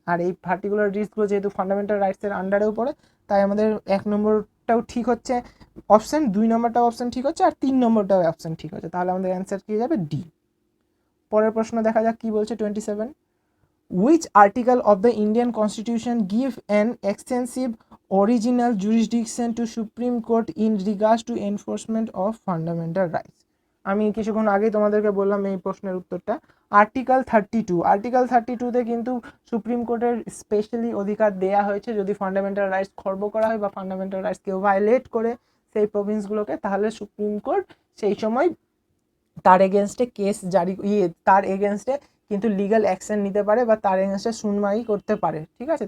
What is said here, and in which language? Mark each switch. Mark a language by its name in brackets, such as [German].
[Bangla] আর এই পার্টিকুলার রিটসগুলো যেহেতু ফান্ডামেন্টাল রাইটসের আন্ডারেও পড়ে, তাই আমাদের 1 নম্বরটাও ঠিক হচ্ছে অপশান, 2 নম্বরটাও অপশান ঠিক হচ্ছে, আর 3 নম্বরটাও অপশান ঠিক হচ্ছে। তাহলে আমাদের অ্যান্সার কি যাবে? ডি। পরের প্রশ্ন দেখা যাক কি বলছে 27, [English] which article of the Indian Constitution give an extensive original jurisdiction to Supreme Court in regards to enforcement of fundamental rights? [Bangla] আমি কিছুক্ষণ আগেই তোমাদেরকে বললাম এই প্রশ্নের উত্তরটা। আর্টিকেল 32, আর্টিকেল 32তে কিন্তু সুপ্রিম কোর্টের স্পেশালি অধিকার দেয়া হয়েছে যদি ফান্ডামেন্টাল রাইটস খর্ব করা হয় বা ফান্ডামেন্টাল রাইটস কেউ ভায়োলেট করে সেই প্রভিন্সগুলোকে, তাহলে সুপ্রিম কোর্ট সেই সময় তার এগেনস্টে কেস জারি তার এগেনস্টে কিন্তু লিগ্যাল অ্যাকশন নিতে পারে বা তার এগেনস্টে শুনমাই করতে পারে, ঠিক আছে?